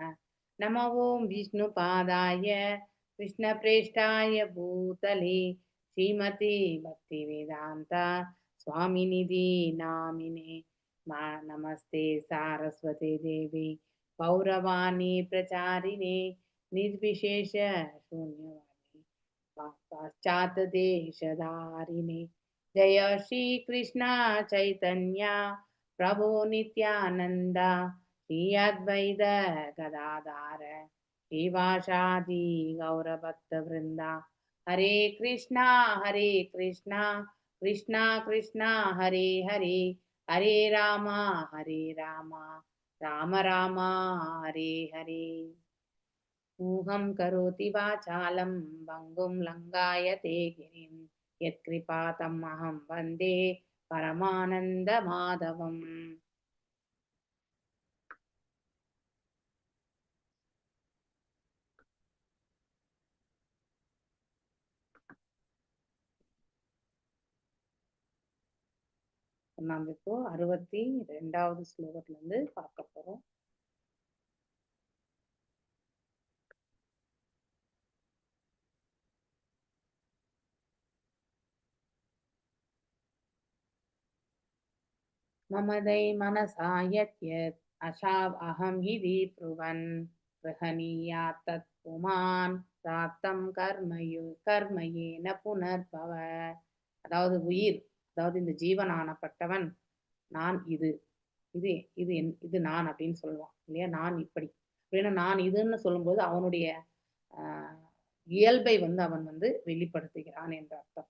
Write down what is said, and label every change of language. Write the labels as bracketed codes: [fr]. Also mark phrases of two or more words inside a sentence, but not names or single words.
[sa] नमो ॐ विष्णुपादाय कृष्णप्रेष्ठाय भूतले श्रीमते भक्तिवेदान्ता स्वामिनिधि नामिने नमस्ते सारस्वते देवी गौरवाणी प्रचारिणे निर्विशेष शून्यवादी पाश्चात देशधारिणे। जय श्री कृष्ण चैतन्य प्रभु नित्यानंद श्री अद्वैत गदाधार श्रीवासादि गौरभक्त वृंदा। हरे कृष्णा कृष्णा कृष्णा हरे हरे हरे राम राम राम हरे हरे। ऊहं करोति वाचालं भङ्गुं लङ्घायते गिरिं यत्कृपातमहं वन्दे परमानन्दमाधवम्। [ta] நாம் இப்போ 62வது ஸ்லோகத்துல இருந்து பார்க்க போறோம். [sa] ममदै मनसा यत् अशाव अहं हि ब्रुवन् गृहणीयात् तत् पुमान् प्राप्तं कर्मयेन पुनर्भव। [ta] அதாவது உயிர், அதாவது இந்த ஜீவனானப்பட்டவன் நான் இது இது இது இது நான் அப்படின்னு சொல்லுவான் இல்லையா. நான் இப்படி அப்படின்னா நான் இதுன்னு சொல்லும்போது அவனுடைய இயல்பை அவன் வெளிப்படுத்துகிறான் என்ற அர்த்தம்.